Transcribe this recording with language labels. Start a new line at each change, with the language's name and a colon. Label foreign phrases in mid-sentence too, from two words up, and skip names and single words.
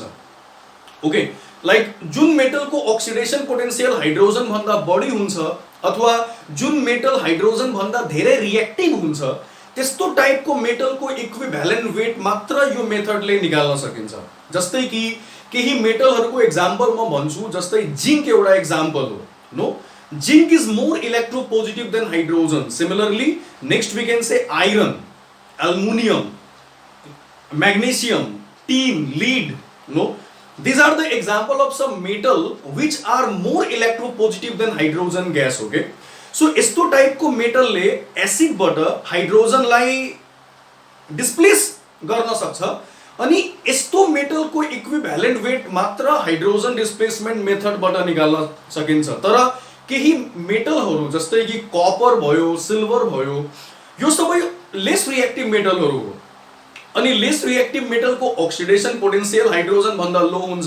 English: Okay, like
Nepali: जुन मेटलको
English: oxidation potential
Nepali: हाइड्रोजन भन्दा बढी हुन्छ अथवा जुन मेटल हाइड्रोजन भन्दा धेरै रिएक्टिभ हुन्छ, त्यस्तो टाइपको मेटलको
English: equivalent weight
Nepali: मात्र यो मेथडले निकाल्न सकिन्छ। जस्तै कि केही मेटलहरूको एक्जाम्पल म भन्छु। जस्तै जिंक एउटा एक्जाम्पल हो नो।
English: Zinc is more electropositive than hydrogen. Similarly next we can say iron, aluminium, magnesium, tin, lead नो। These are the example of some metal which are more electropositive than hydrogen gas. Okay, so
Nepali: यस्तो टाइपको मेटलले एसिडबाट हाइड्रोजनलाई डिस्प्लेस गर्न सक्छ अनि यस्तो मेटलको
English: equivalent weight
Nepali: मात्र
English: hydrogen displacement
Nepali: मेथडबाट निकाल्न सकिन्छ। तर केही मेटलहरू जस्तै कि कपर भयो, सिल्भर भयो, यो सबै
English: less reactive
Nepali: मेटलहरू हो अनि
English: less reactive
Nepali: मेटलको
English: oxidation potential
Nepali: हाइड्रोजन भन्दा लो हुन्छ।